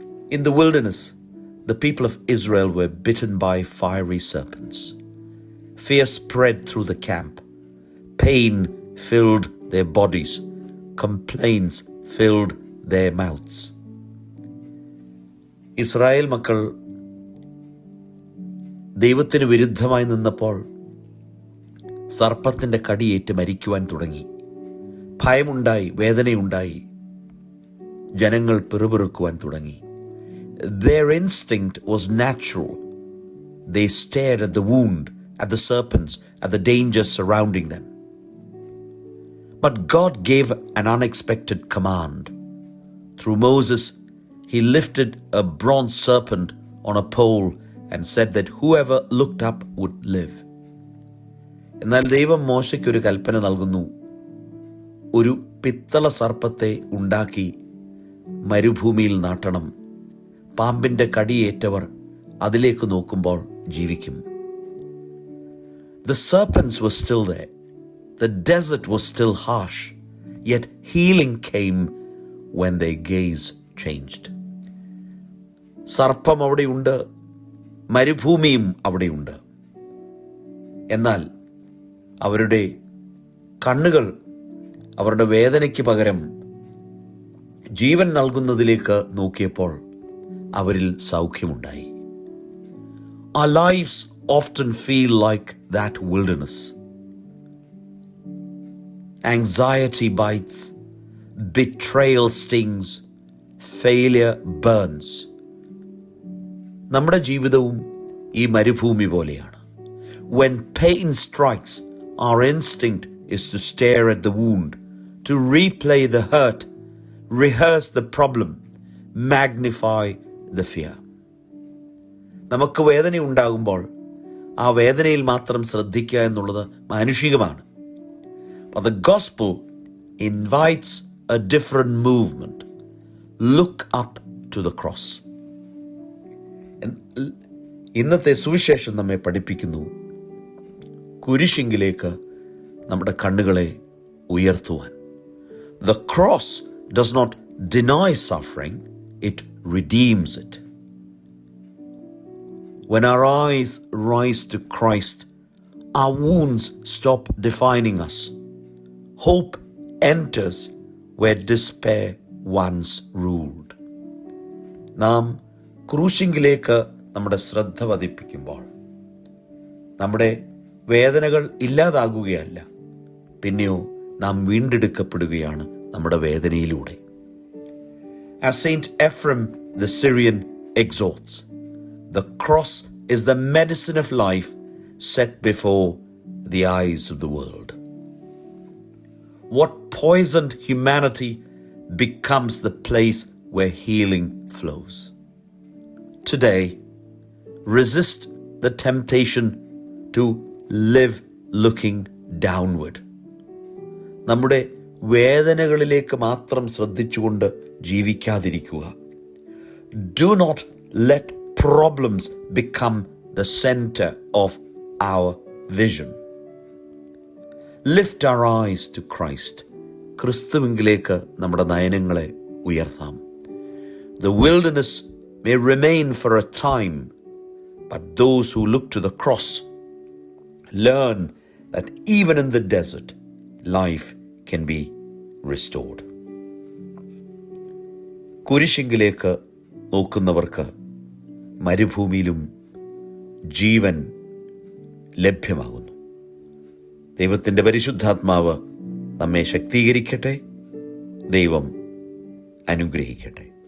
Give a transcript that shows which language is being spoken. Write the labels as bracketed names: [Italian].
[English] In the wilderness, the people of Israel were bitten by fiery serpents. Fear spread through the camp. Pain filled their bodies. Complaints filled their mouths. [Malayalam] Israel മക്കൾ ദൈവത്തിന് വിരുദ്ധമായി നിന്നപ്പോൾ സർപ്പത്തിൻ്റെ കടിയേറ്റ് മരിക്കുവാൻ തുടങ്ങി. ഭയമുണ്ടായി, വേദനയുണ്ടായി, ജനങ്ങൾ പിറുപിറുക്കുവാൻ തുടങ്ങി. [English] Their instinct was natural. They stared at the wound, at the serpents, at the dangers surrounding them. But God gave an unexpected command. Through Moses, he lifted a bronze serpent on a pole and said that whoever looked up would live. [Malayalam] എന്നാൽ ദൈവം മോശയ്ക്ക് ഒരു കൽപ്പന നൽകുന്നു. ഒരു പിത്തള സർപ്പത്തെ ഉണ്ടാക്കി മരുഭൂമിയിൽ നാട്ടണം. പാമ്പിൻ്റെ കടിയേറ്റവർ അതിലേക്ക് നോക്കുമ്പോൾ ജീവിക്കും. [English] The serpents were still there. The desert was still harsh. Yet healing came when their gaze changed. [Malayalam] സർപ്പം അവിടെയുണ്ട്, മരുഭൂമിയും അവിടെയുണ്ട്. എന്നാൽ അവരുടെ കണ്ണുകൾ അവരുടെ വേദനയ്ക്ക് പകരം ജീവൻ നൽകുന്നതിലേക്ക് നോക്കിയപ്പോൾ അവരിൽ സൗഖ്യമുണ്ടായി. [English] Our lives often feel like that wilderness. Anxiety bites, betrayal stings, failure burns. [Malayalam] നമ്മുടെ ജീവിതവും ഈ മരുഭൂമി പോലെയാണ്. [English] When pain strikes, our instinct is to stare at the wound, to replay the hurt, rehearse the problem, magnify the fear. [Malayalam] നമുക്ക് വേദന ഉണ്ടാകുമ്പോൾ ആ വേദനയിൽ മാത്രം ശ്രദ്ധിക്കുക എന്നുള്ളത് മാനുഷികമാണ്. [English] But the gospel invites a different movement. Look up to the cross. [Malayalam] ഇന്നത്തെ സുവിശേഷം നമ്മെ പഠിപ്പിക്കുന്നു കുരിശിങ്കിലേക്ക് നമ്മുടെ കണ്ണുകളെ ഉയർത്തുവാൻ. [English] The cross does not deny suffering, it redeems it. When our eyes rise to Christ, our wounds stop defining us. Hope enters where despair once ruled. [Malayalam] നാം ക്രൂശിങ്കിലേക്ക് നമ്മുടെ ശ്രദ്ധ പതിപ്പിക്കുമ്പോൾ നമ്മുടെ വേദനകൾ ഇല്ലാതാകുകയല്ല, പിന്നെയോ നാം വീണ്ടെടുക്കപ്പെടുകയാണ് നമ്മുടെ വേദനയിലൂടെ. [English] As Saint Ephraim the Syrian exhorts, the cross is the medicine of life set before the eyes of the world. What poisoned humanity becomes the place where healing flows. Today, resist the temptation to live looking downward. [Malayalam] നമ്മുടെ വേദനകളിലേക്ക് മാത്രം ശ്രദ്ധിച്ചുകൊണ്ട് ജീവിക്കാതിരിക്കുക. [English] Do not let problems become the center of our vision. Lift our eyes to Christ. [Malayalam] ക്രിസ്തുവിലേക്ക് നമ്മുടെ നയനങ്ങളെ ഉയർത്താം. [English] The wilderness may remain for a time, but those who look to the cross learn that even in the desert, life can be restored. [Malayalam] കുരിശിങ്കിലേക്ക് നോക്കുന്നവർക്ക് മരുഭൂമിയിലും ജീവൻ ലഭ്യമാകുന്നു. ദൈവത്തിൻ്റെ പരിശുദ്ധാത്മാവ് നമ്മെ ശക്തീകരിക്കട്ടെ. ദൈവം അനുഗ്രഹിക്കട്ടെ.